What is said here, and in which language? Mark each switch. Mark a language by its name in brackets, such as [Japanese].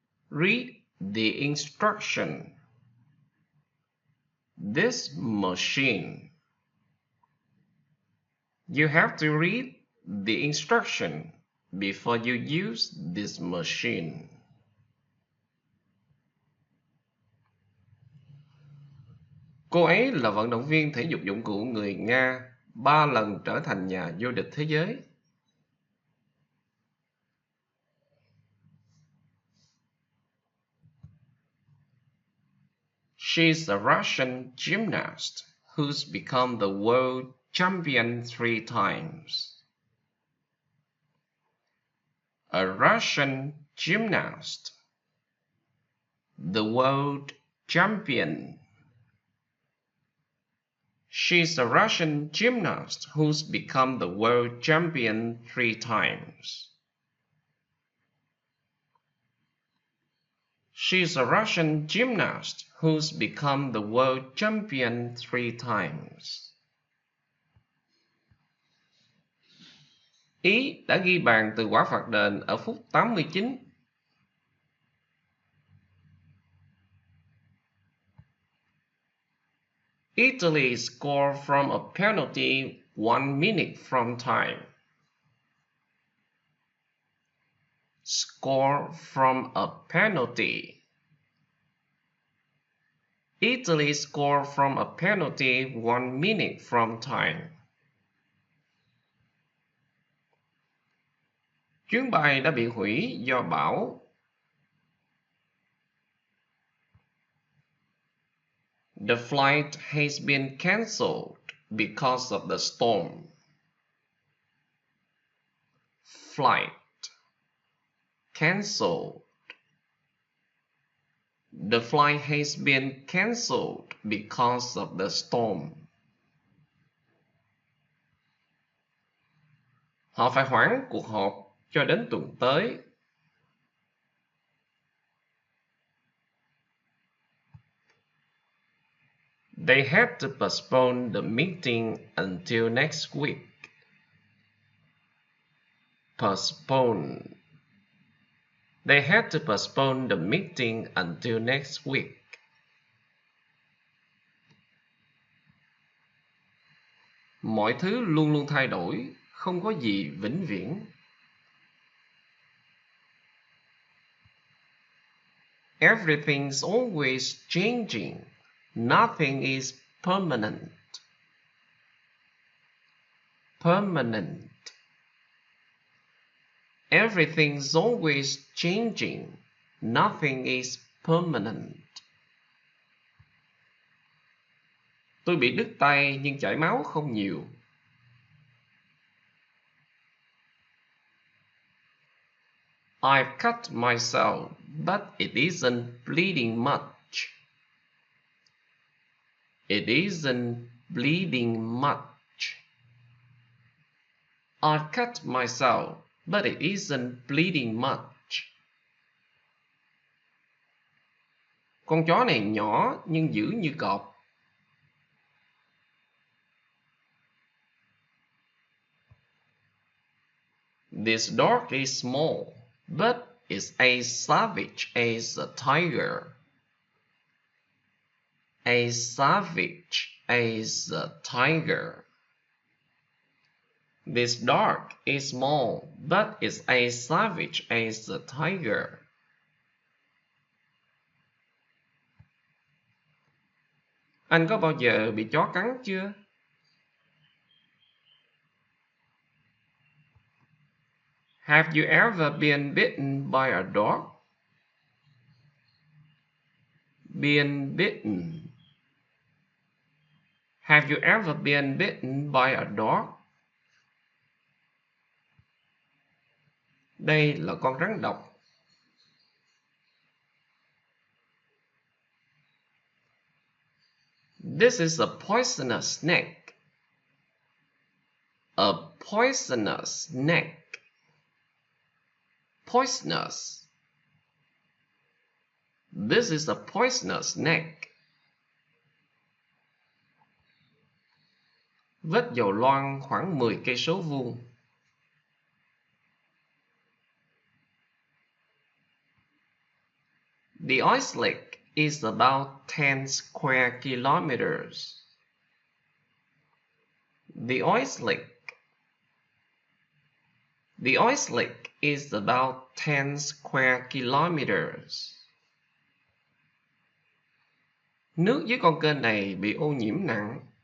[English] Read the instruction. This machine. You have to read the instruction before you use this machine. [Vietnamese] Cô ấy là vận động viên thể dục dụng cụ người Nga, 3 lần trở thành nhà vô địch thế giới. [English] She's a Russian gymnast who's become the world champion 3 times. A Russian gymnast. The world champion. She's a Russian gymnast who's become the world champion 3 times. She's a Russian gymnast who's become the world champion 3 times. [Vietnamese] Ý đã ghi bàn từ quả phạt đền ở phút 89. [English] Italy scored from a penalty 1 minute from time. Score from a penalty. Italy scored from a penalty 1 minute from time. [Vietnamese] Chuyến bay đã bị hủy do bão. [English] The flight has been cancelled because of the storm. Flight. Cancelled. The flight has been cancelled because of the storm. [Vietnamese] Họ phải hoãn cuộc họp cho đến tuần tới. [English] They had to postpone the meeting until next week. Postpone. They had to postpone the meeting until next week. [Vietnamese] Mọi thứ luôn luôn thay đổi, không có gì vĩnh viễn. [English] Everything's always changing. Nothing is permanent. Permanent. Everything's always changing. Nothing is permanent. [Vietnamese] Tôi bị đứt tay nhưng chảy máu không nhiều. [English] I've cut myself, but it isn't bleeding much. It isn't bleeding much. I've cut myself, but it isn't bleeding much. [Vietnamese] Con chó này nhỏ nhưng dữ như cọp. [English] This dog is small, but is as savage as a tiger. As savage as a tiger. This dog is small, but is as savage as a tiger. [Vietnamese] Anh có bao giờ bị chó cắn chưa? [English] Have you ever been bitten by a dog? Been bitten. Have you ever been bitten by a dog? [Vietnamese] Đây là con rắn độc. [English] This is a poisonous snake. A poisonous snake. Poisonous. This is a poisonous snake. [Vietnamese] Vết dầu loang khoảng 10 cây số vuông. [English] The oil slick is about 10 square kilometers. The oil slick. The oil slick is about 10 square kilometers. [Vietnamese] Nước dưới con kênh này bị ô nhiễm nặng.